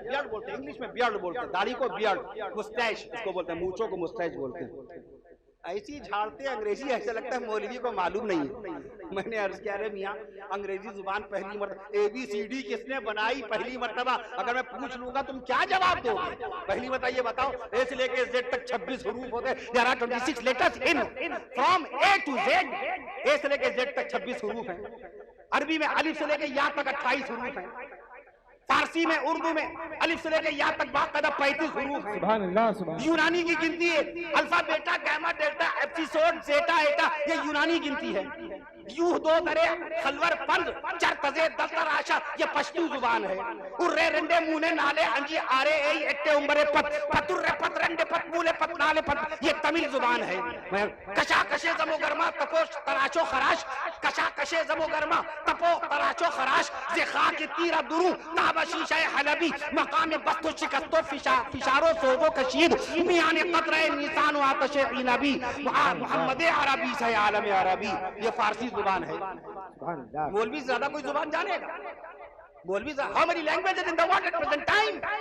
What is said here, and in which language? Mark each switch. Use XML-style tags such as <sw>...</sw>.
<ur>Beard بولتے ہیں English میں, بیئرڈ بولتے ہیں داڑھی کو, بیئرڈ مسٹیش اس کو بولتے ہیں, مونچھوں کو مسٹیش بولتے ہیں. ایسی جھاڑتے انگریزی, ایسا لگتا ہے مولوی کو معلوم نہیں ہے. میں نے عرض کیا رہے میاں انگریزی زبان پہلی مرتبہ اے بی سی ڈی کس نے بنائی پہلی مرتبہ, اگر میں پوچھ لوں گا تم کیا جواب دو گے؟ پہلی مرتبہ یہ بتاؤ اے سے لے کے زیڈ تک 26 حروف ہوتے ہیں.</ur> <en>there are 26 letters in from A to Z.</en> <ur>اے سے لے کے زیڈ تک 26 حروف ہیں. عربی میں الف سے لے کے یا تک 28 حروف ہیں. فارسی میں, اردو میں الف سے لے کے یا تک باقاعدہ 35 حروف ہیں. سبحان اللہ سبحان. یونانی کی گنتی ہے الفا بیٹا گاما ڈیلٹا ایپسیسوڈ زیٹا ایٹا, یہ یونانی گنتی ہے.</ur> <ps>یوہ دو درے خلور پند چر تزے دستر آشا,</ps> <ur>یہ پشتو زبان ہے. ارے رنڈے مونے نالے انجی آرے ای اٹے عمرے پت پتر پت رنڈے پت مولے پت نالے پت, یہ تمل زبان ہے.</ur> <fa>کشا کشے زمو گرما تپو تراشو خراش, کشا کشے زمو گرما تپو تراشو خراش, زی خاک تیرہ درو تابا شیشہ حلبی مقام بست و شکست و فشار و سوز و کشید میان قطرہ نیسان و آتش عنبی محمد عربی سے عالم عربی.</fa> <ur>یہ فارسی زبان ہے. مولوی زیادہ کوئی زبان جانے گا؟ مولوی زیادہ</ur> <en>how many languages in the world at present time?</en>